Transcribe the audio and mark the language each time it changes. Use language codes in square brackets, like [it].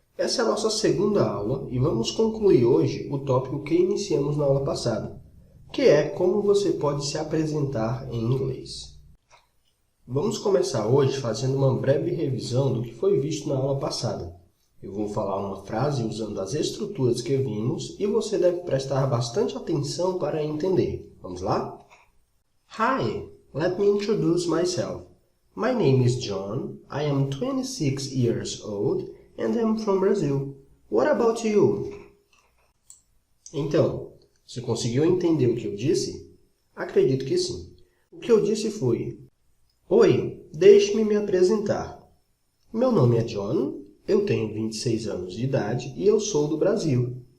[pt] Essa é a nossa segunda aula e vamos concluir hoje o tópico que iniciamos na aula passada, que é como você pode se apresentar em inglês. Vamos começar hoje fazendo uma breve revisão do que foi visto na aula passada. Eu vou falar uma frase usando as estruturas que vimos e você deve prestar bastante atenção para entender. Vamos lá? [en] Hi, let me introduce myself. My name is John, I am 26 years old and am from Brazil. What about you? [pt] Então, você conseguiu entender o que eu disse? Acredito que sim. O que eu disse foi: Oi, deixe-me me apresentar. Meu nome é John, eu tenho 26 anos de idade e eu sou do Brasil.